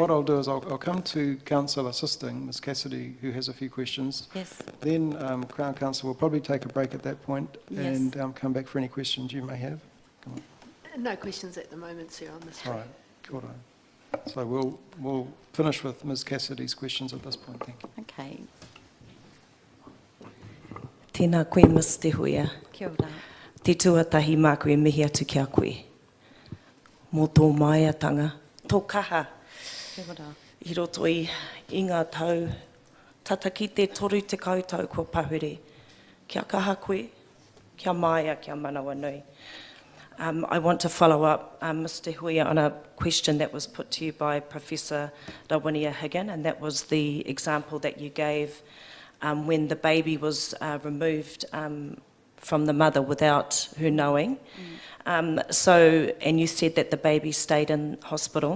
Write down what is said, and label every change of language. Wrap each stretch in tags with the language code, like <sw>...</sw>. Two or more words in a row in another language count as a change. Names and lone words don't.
<en>what I'll do is I'll come to Council assisting, Ms. Cassidy, who has a few questions. Yes. Then Crown Council will probably take a break at that point Yes. and come back for any questions you may have. Come on. No questions at the moment, sir, on this. All right, cool. So we'll finish with Ms. Cassidy's questions at this point. Thank you. Okay.</en> <mi>Tēnā koe, Ms. TeHuia. Kia ora. Te tuatahi mā koe mihi atu kia koe. Mō tō maiatanga, tō kaha, Kia ora. I roto I ngā tau, tata ki te toru te kautau kua pahure. Kia kaha koe, kia maia, kia manawa nui.</mi> <en>I want to follow up, Ms. TeHuia, on a question that was put to you by Professor Rawinia Higgin, and that was the example that you gave when the baby was removed from the mother without her knowing. And you said that the baby stayed in hospital</en>